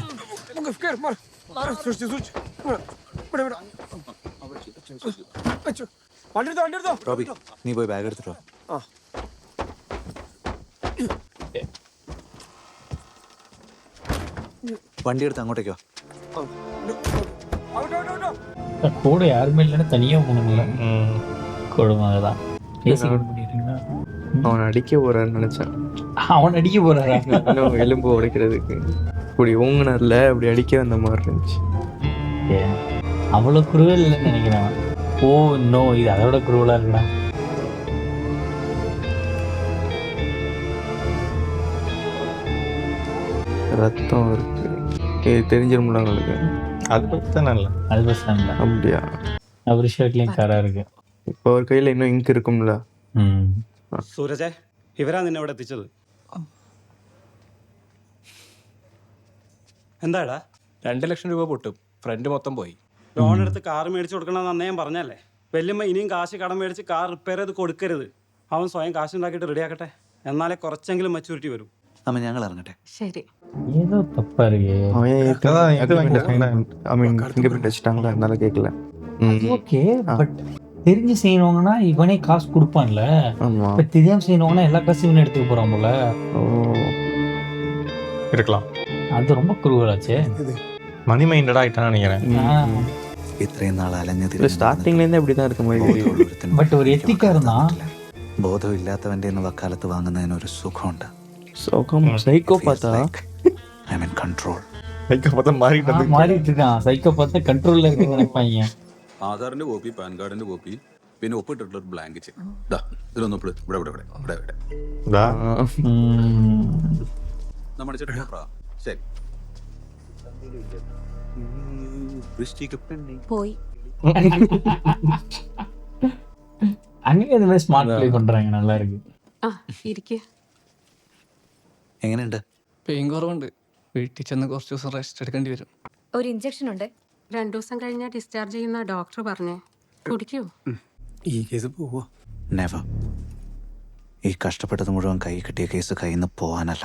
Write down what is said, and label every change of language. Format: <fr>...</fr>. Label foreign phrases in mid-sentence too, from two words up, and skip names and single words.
<ml>റോബി, നീ പോയി ബാഗ് എടുത്തിട്ടോ. വണ്ടി എടുത്ത് അങ്ങോട്ടേക്കോ.</ml> <ta>கூட யாருமே இல்லைன்னா தனியா போகணும்ல. கொடுமைதான். அவன் அடிக்க போறான்னு நினைச்சேன். அவன் அடிக்க போறாரா? இன்னும் எலும்பு உடைக்கிறதுக்கு இப்படி ஊங்கினர்ல அப்படி அடிக்க வந்த மாதிரி இருந்துச்சு. அவ்வளவு குருவல் இல்லைன்னு நினைக்கிறேன்.</ta> <en>oh no,</en> <ta>இது அதோட குருவலா இருக்குடா. ரத்தம் இருக்கு, இது தெரிஞ்சிரும்ல உங்களுக்கு. அது பத்தி தான் இல்லை. அது பஸ் தான். அப்படியா? அவர் ஷர்ட்லயும் கரா இருக்கு. இப்போ ஒரு கையில இன்னும் இங்க் இருக்கும்ல.</ta> <ml>സൂരജേ, ഇവരാ നിന്നെ ഇവിടെ എത്തിച്ചത്? എന്താടാ? 2 ലക്ഷം രൂപ പൊട്ടും, ഫ്രണ്ട് മൊത്തം പോയി. ലോൺ എടുത്ത് കാർ മേടിച്ച് കൊടുക്കണമെന്ന് അന്നേ ഞാൻ പറഞ്ഞല്ലേ. വല്യമ്മ ഇനിയും കാശ് കടം മേടിച്ച്</ml> <en>car repair</en> <ml>ചെയ്ത് കൊടുക്കരുത്. അവൻ സ്വയം കാശ് ഉണ്ടാക്കിയിട്ട് റെഡിയാക്കട്ടെ, എന്നാലേ കുറച്ചെങ്കിലും മെച്ചൂരിറ്റി വരും. അമ്മ ഞങ്ങൾ ഇറങ്ങട്ടെ. ശരി.</ml> <ta>ஏதோ தப்பா இருக்கு. ஃபிங்கர் வச்சுட்டாங்களா, அதனால கேட்கல.</ta> <en>okay, but</en> <ta>தெரிஞ்சு செய்யணுங்கன்னா இவனே காசு கொடுப்பான்ல. ஆமா. இப்ப தெரியாம செய்யணும்னா எல்லா காசும் இவன் எடுத்துக்க போறான் போல. இருக்கலாம். அது ரொம்ப குருவலாச்சே. மணி மைண்டடா ஆயிட்டான்னு நினைக்கிறேன்.</ta> <ml>ഇത്രയും നാൾ അലഞ്ഞതിൽ</ml> <ta>ஸ்டார்டிங்ல இருந்தே இப்படிதான் இருக்க மாதிரி. பட் ஒரு எத்திக்கா இருந்தான்.</ta> <ml>ബോധം ഇല്ലാത്തവന്റെ വക്കാലത്ത് വാങ്ങുന്നതിന് ഒരു സുഖമുണ്ട്.</ml> <ta>சோகம் சைக்கோ பார்த்தா</ta> <en>I mean control.</en> <ta>மாறிட்டு இருக்கான். சைக்கோ பார்த்தா கண்ட்ரோல்ல இருக்கு நினைப்பாங்க.</ta> <ml>ആധാറിന്റെ കോപ്പി, പാൻ കാർഡിന്റെ കോപ്പി, പിന്നെ ഒപ്പിട്ടിട്ടുള്ള ഒരു</ml> <en>blank cheque.</en> <ml>ഇതിലൊന്നും ഇവിടെ നമ്മുടെ ചേട്ടാ. ശരി. പോയി.</ml> <ta>அங்கே இந்த மாதிரி</ta> <en>smart play</en> <ta>பண்றாங்க, நல்லா இருக்கு.</ta> <ml>ആ ഇരിക്കുക. എങ്ങനെയുണ്ട്? പെയിൻ കുറവുണ്ട്. വീട്ടിൽ ചെന്ന് കുറച്ച് ദിവസം റെസ്റ്റ് എടുക്കേണ്ടി വരും. ഒരു ഇഞ്ചക്ഷൻ ഉണ്ട്. 2 ദിവസം കഴിഞ്ഞാൽ ഡിസ്ചാർജ് ചെയ്യുന്ന ഡോക്ടർ പറഞ്ഞേ. കുടിക്കൂ. ഈ കേസ് പോവോ? നെവർ. ഈ കഷ്ടപ്പെട്ടത് മുഴുവൻ കൈ കിട്ടിയ കേസ് കയ്യിൽ നിന്ന് പോകാനല്ല.</ml>